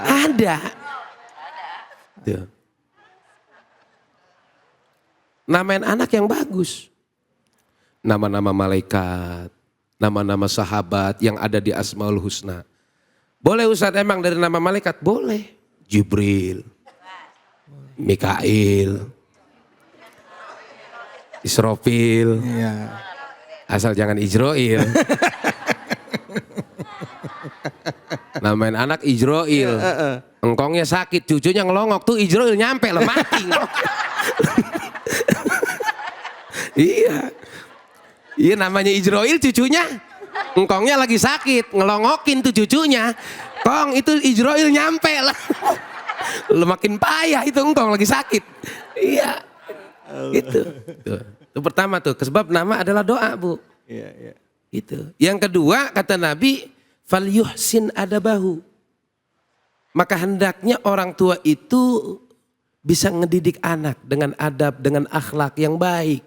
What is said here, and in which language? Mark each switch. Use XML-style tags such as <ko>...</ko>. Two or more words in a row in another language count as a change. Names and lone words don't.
<id>Tuh. Namain anak yang bagus. Nama-nama malaikat, nama-nama sahabat yang ada di Asmaul Husna. Boleh Ustaz emang dari nama malaikat? Boleh. Jibril, Mikail, Israfil. Iya. Asal jangan Ijroil. Namain anak Ijroil. Engkongnya sakit, cucunya ngelongok tuh Ijroil nyampe lah mati. Iya. Iya namanya Ijroil cucunya. Engkongnya lagi sakit, ngelongokin tuh cucunya. Kong itu Ijroil nyampe lah. Makin payah itu engkong lagi sakit. Iya. Gitu. Tuh. Itu pertama tuh, sebab nama adalah doa bu. Iya. Itu. Yang kedua kata Nabi,</id> <ar>فليحسن أدبه.</ar> <id>Maka hendaknya orang tua itu bisa ngedidik anak dengan adab, dengan akhlak yang baik.</id>